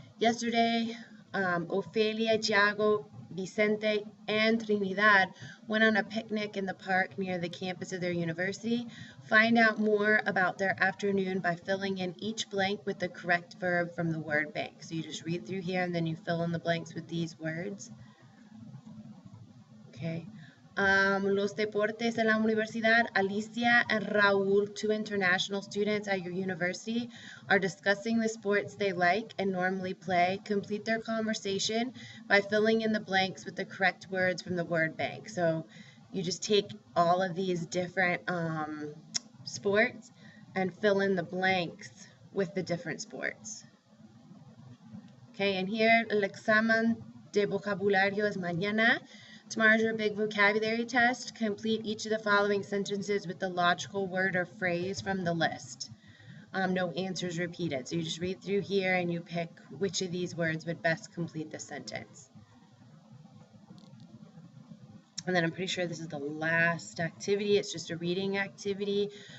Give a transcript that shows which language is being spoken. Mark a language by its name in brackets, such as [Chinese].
[English] Yesterday, Ofelia, Tiago, Vicente, and Trinidad went on a picnic in the park near the campus of their university. Find out more about their afternoon by filling in each blank with the correct verb from the word bank. So you just read through here and then you fill in the blanks with these words. Okay. [Spanish] Los deportes en la universidad. [English] Alicia and Raul, 2 international students at your university, are discussing the sports they like and normally play. Complete their conversation by filling in the blanks with the correct words from the word bank. So you just take all of these different sports and fill in the blanks with the different sports. Okay, and here [Spanish] el examen de vocabulario es mañana. [English] Tomorrow's your big vocabulary test. Complete each of the following sentences with the logical word or phrase from the list. No answers repeated. So you just read through here and you pick which of these words would best complete the sentence. And then I'm pretty sure this is the last activity. It's just a reading activity.